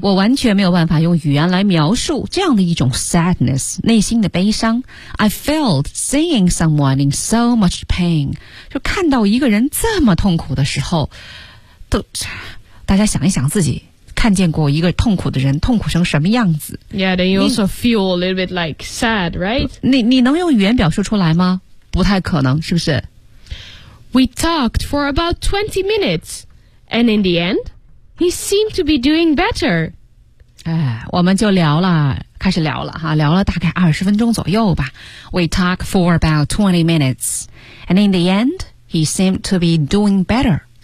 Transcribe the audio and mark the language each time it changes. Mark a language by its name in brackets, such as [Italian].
[Chinese] 我完全没有办法用语言来描述这样的一种 sadness, 内心的悲伤。 [English] I felt seeing someone in so much pain. [Chinese] 就看到一个人这么痛苦的时候，都，大家想一想自己看见过一个痛苦的人痛苦成什么样子。 [English] Yeah, then you also feel a little bit like sad, right? [Chinese] 你能用语言表述出来吗？不太可能，是不是？ [English] We talked for about 20 minutes. And in the end, he seemed to be doing better. [Chinese] 哎，我们就聊了，开始聊了哈，聊了大概二十分钟左右吧。 [English] We talk for about 20 minutes. And in the end, he seemed to be doing better.